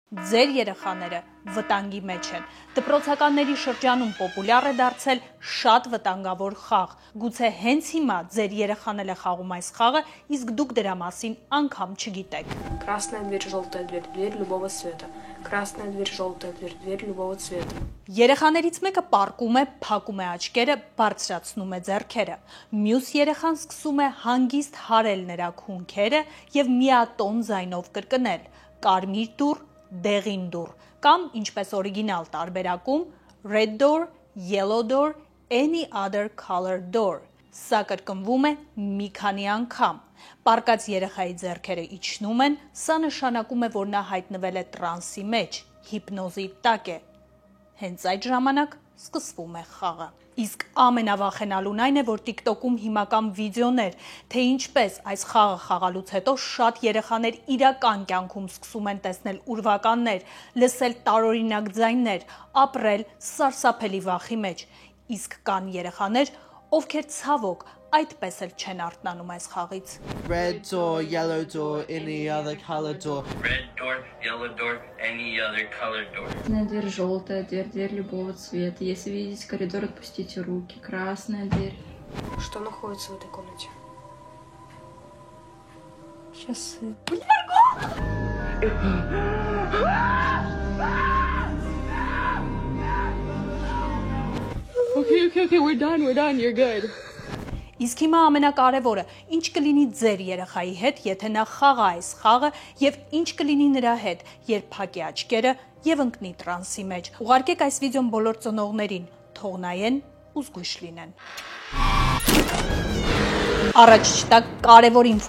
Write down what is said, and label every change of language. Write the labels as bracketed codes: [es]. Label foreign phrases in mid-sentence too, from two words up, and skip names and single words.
[hy] Ձեր երեխաները վտանգի մեջ են։ Դպրոցականների շրջանում պոպուլյար է դարձել շատ վտանգավոր խաղ։ Գուցե հենց հիմա ձեր երեխան է խաղում այս խաղը, իսկ դուք դրա մասին անգամ չգիտեք։ [ru] Красная дверь, желтая дверь, дверь любого цвета. Красная дверь, желтая дверь, дверь любого цвета. [hy] Երեխաներից մեկը պառկում է, փակում է աչքերը, բարձրացնում է ձեռքերը։ Մյուս երեխան սկսում է հանգիստ հարել նրա քունքերը եւ միատոն ձայնով կրկնել. կարմիր դուռ, դեղին դուռ, կամ ինչպես օրիգինալ տարբերակում [en] red door, yellow door, any other color door։ [hy] Սա կրկնվում է մի քանի անգամ։ Պառկած երեխայի ձեռքերը իջնում են, սա նշանակում է, որ նա հայտնվել է տրանսի մեջ, հիպնոզի տակ է։ Հենց այդ ժամանակ սկսվում է խաղը։ Իսկ ամենավախենալուն այն է, որ TikTok-ում հիմա կան վիդեոներ, թե ինչպես այս խաղը խաղալուց հետո շատ երեխաներ իրական կյանքում սկսում են տեսնել ուրվականներ, լսել տարօրինակ ձայներ, ապրել սարսափելի վախի մեջ։ Իսկ կան երեխաներ, ովքեր ցավոք այդպես էլ չեն արթնանում այս խաղից։ [en] Red door, yellow door, any other color door. Red door, yellow door, any other color door. [ru] Красная дверь, желтая дверь, дверь любого цвета. Если видите коридор, отпустите руки. Красная дверь. Что находится в этой комнате? Часы. [en] Okay, we're done, you're good. [hy] Իսկ հիմա ամենակարևորը, ինչ կլինի ձեր երեխայի հետ, եթե նա խաղա այս խաղը, եւ ինչ կլինի նրա հետ, երբ փակի աչքերը եւ ընկնի տրանսի մեջ։ Ուղարկեք այս վիդեոն բոլոր ծնողներին, թող նայեն ու զգույշ լինեն։ Առաջ չտակ կարևոր ինֆո